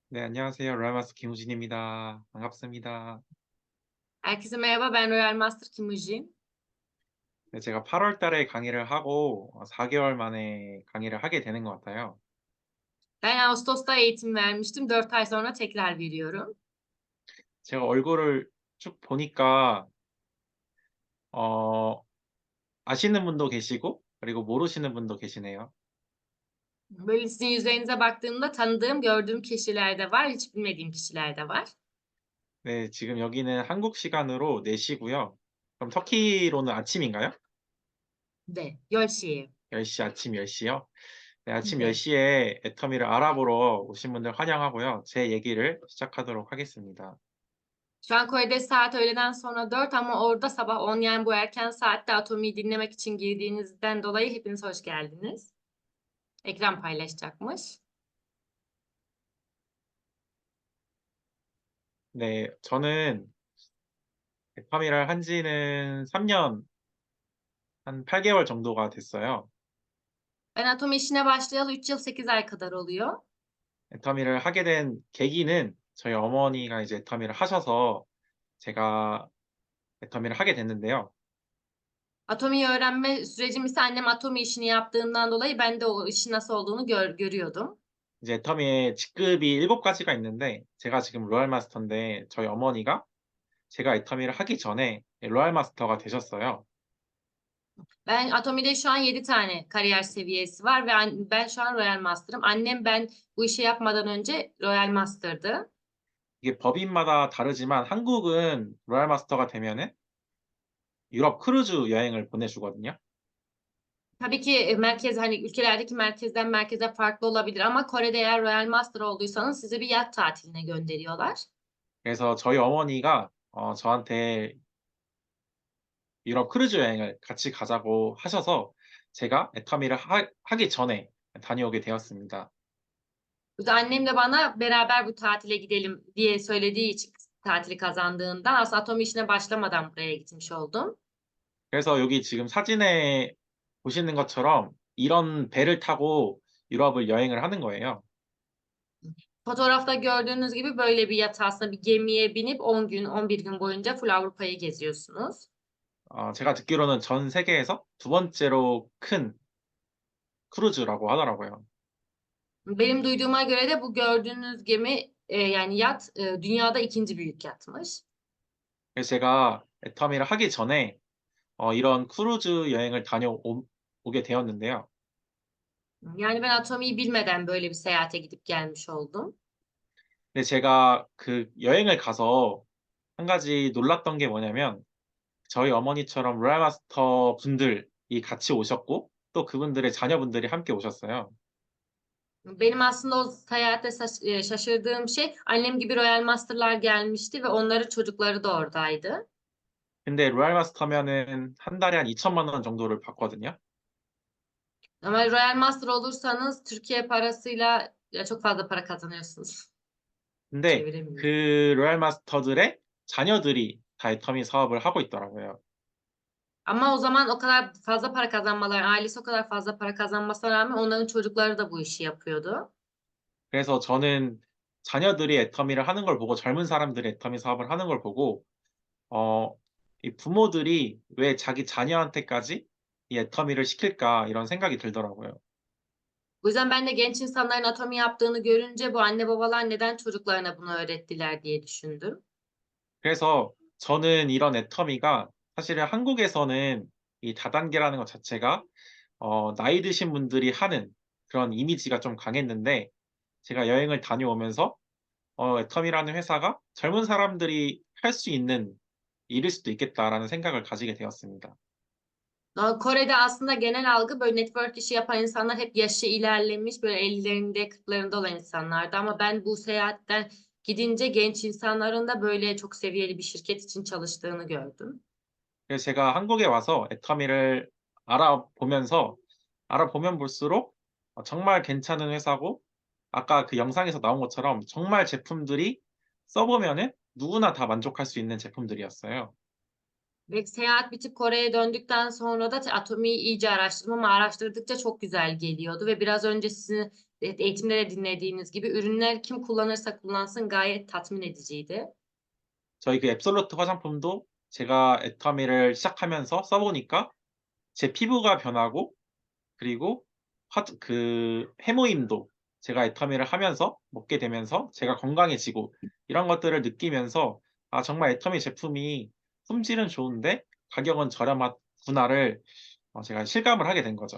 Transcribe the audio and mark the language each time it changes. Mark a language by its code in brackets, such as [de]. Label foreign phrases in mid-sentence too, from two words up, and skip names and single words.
[ko] 네, 안녕하세요. 로얄마스 김우진입니다. 반갑습니다. [tr] Herkese merhaba, ben Royal Master Kim Uji. [ko] 네, 제가 8월 달에 강의를 하고 4개월 만에 강의를 하게 되는 것 같아요. [tr] Ben Ağustos'ta eğitim vermiştim. 4 ay sonra tekrar veriyorum. [ko] 제가 얼굴을 쭉 보니까 어, 아시는 분도 계시고 그리고 모르시는 분도 계시네요. [tr] Böyle sizin yüzlerinize baktığımda tanıdığım, gördüğüm kişiler de var, hiç bilmediğim kişiler de var. [ko] 네, 지금 여기는 한국 시간으로 4시고요. 그럼 터키로는 아침인가요? 네, Gölşehir. 10시, 아침 10시요? 네, 아침 네. 10시에 애터미를 알아보러 오신 분들 환영하고요. 제 얘기를 시작하도록 하겠습니다. [tr] Şu an Kore'de saat öğleden sonra 4 ama orada sabah 10, yani bu erken saatte Atomi'yi dinlemek için girdiğinizden dolayı hepiniz hoş geldiniz. Ekran paylaşacakmış. [ko] 네, 저는 애터미를 한 지는 3년, 한 8개월 정도가 됐어요. [tr] Ben Atomi işine başlayalı 3 yıl 8 ay kadar oluyor. [ko] 애터미를 하게 된 계기는 저희 어머니가 이제 애터미를 하셔서 제가 애터미를 하게 됐는데요. [tr] Atomi'yi öğrenme sürecim ise annem Atomi işini yaptığından dolayı ben de o işin nasıl olduğunu görüyordum. [ko] 이제 애터미의 직급이 7가지가 있는데 제가 지금 로얄 마스터인데 저희 어머니가 제가 애터미를 하기 전에 로얄 마스터가 되셨어요. [tr] Ben Atomi'de şu an 7 tane kariyer seviyesi var ve ben şu an Royal Master'ım. Annem ben bu işi yapmadan önce Royal Master'dı. [ko] 이게 법인마다 다르지만 한국은 로얄 마스터가 되면은 유럽 크루즈 여행을 보내주거든요. [tr] Tabii ki merkez, hani ülkelerdeki merkezden merkeze farklı olabilir ama Kore'de eğer Royal Master olduysanız sizi bir yat tatiline gönderiyorlar. [ko] 그래서 저희 어머니가 저한테 유럽 크루즈 여행을 같이 가자고 하셔서 제가 애터미를 하기 전에 다녀오게 되었습니다. [tr] Bu da annem de bana beraber bu tatile gidelim diye söylediği için tatili kazandığından aslında Atomi işine başlamadan buraya gitmiş oldum. [ko] 그래서 여기 지금 사진에 보시는 것처럼 이런 배를 타고 유럽을 여행을 하는 거예요. [tr] Fotoğrafta gördüğünüz gibi böyle bir yatağa, aslında bir gemiye binip 10 gün, 11 gün boyunca full Avrupa'yı geziyorsunuz. [ko] 제가 듣기로는 전 세계에서 두 번째로 큰 크루즈라고 하더라고요. [tr] Benim duyduğuma göre de bu gördüğünüz gemi, yani yat, dünyada 2. büyük yatmış. [ko] 그래서 제가 애터미를 하기 전에 이런 크루즈 여행을 다녀오게 되었는데요. [tr] Yani ben Atomi'yi bilmeden böyle bir seyahate gidip gelmiş oldum. [ko] 근데 제가 그 여행을 가서 한 가지 놀랐던 게 뭐냐면 저희 어머니처럼 로얄 마스터 분들이 같이 오셨고 또 그분들의 자녀분들이 함께 오셨어요. [tr] Benim aslında o seyahatte şaşırdığım şey, annem gibi Royal Master'lar gelmişti ve onların çocukları da oradaydı. [ko] 근데 로얄 마스터면은 한 달에 한 2천만 원 정도를 받거든요. [tr] Ama Royal Master olursanız Türkiye parasıyla ya çok fazla para kazanıyorsunuz. [ko] 근데 [tr] Çeviremiyorum. [ko] 그 로얄 마스터들의 자녀들이 다 애터미 사업을 하고 있더라고요. [tr] Ama o zaman o kadar fazla para kazanmaları, ailesi o kadar fazla para kazanmasına rağmen onların çocukları da bu işi yapıyordu. [ko] 그래서 저는 자녀들이 애터미를 하는 걸 보고 젊은 사람들이 애터미 사업을 하는 걸 보고 어, 이 부모들이 왜 자기 자녀한테까지 이 애터미를 시킬까 이런 생각이 들더라고요. [tr] O yüzden ben de genç insanların atomi yaptığını görünce bu anne babalar neden çocuklarına bunu öğrettiler diye düşündüm. [ko] 그래서 저는 이런 애터미가 사실은 한국에서는 이 다단계라는 것 자체가 나이 드신 분들이 하는 그런 이미지가 좀 강했는데 제가 여행을 다녀오면서 애터미라는 회사가 젊은 사람들이 할 수 있는 일일 수도 있겠다라는 생각을 가지게 되었습니다. [tr] Kore'de aslında genel algı, böyle network işi yapan insanlar hep yaşı ilerlemiş, böyle 50'lerinde 40'larında olan insanlardı ama ben bu seyahatten gidince genç insanların da böyle çok seviyeli bir şirket için çalıştığını gördüm. [ko] 그래서 제가 한국에 와서 애터미를 알아보면서 알아보면 볼수록 정말 괜찮은 회사고 아까 그 영상에서 나온 것처럼 정말 제품들이 써보면은 누구나 다 만족할 수 있는 제품들이었어요. [tr] Ve seyahat bitip Kore'ye döndükten sonra da Atomi'yi iyice araştırdım ama araştırdıkça çok güzel geliyordu ve biraz önce sizin eğitimde de dinlediğiniz gibi ürünler kim kullanırsa kullansın gayet tatmin ediciydi. [ko] 저희 그 앱솔루트 화장품도 제가 애터미를 시작하면서 써 보니까 제 피부가 변하고 그리고 해모임도 제가 애터미를 하면서 먹게 되면서 제가 건강해지고 이런 것들을 느끼면서 '아 정말 애터미 제품이 품질은 좋은데 가격은 저렴하구나.'를 제가 실감을 하게 된 거죠.